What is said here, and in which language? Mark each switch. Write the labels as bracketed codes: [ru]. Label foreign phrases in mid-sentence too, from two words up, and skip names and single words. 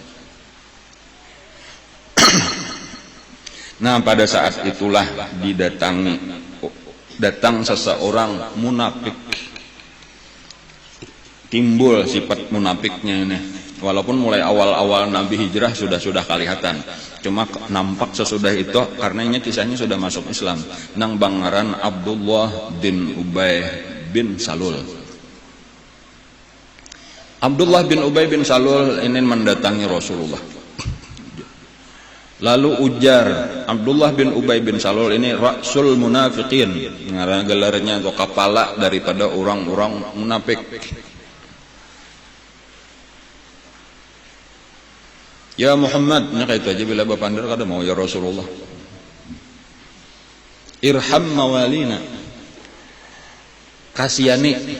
[id] Nah, pada saat itulah datang seseorang munafik. Timbul sifat munafiknya ini. Walaupun mulai awal-awal Nabi hijrah sudah kelihatan. Cuma nampak sesudah itu karena ini kisahnya sudah masuk Islam. [bjn] Nang bangaran Abdullah bin Ubay bin Salul. [id] Abdullah bin Ubay bin Salul ini mendatangi Rasulullah. Lalu ujar Abdullah bin Ubay bin Salul ini Rasul Munafiqin, gelarnya atau kepala daripada orang-orang munafik. Ya Muhammad, ini kayak itu aja bila bapak anda kada mau [ar] يا رسول الله. ارحم موالينا, kasihani.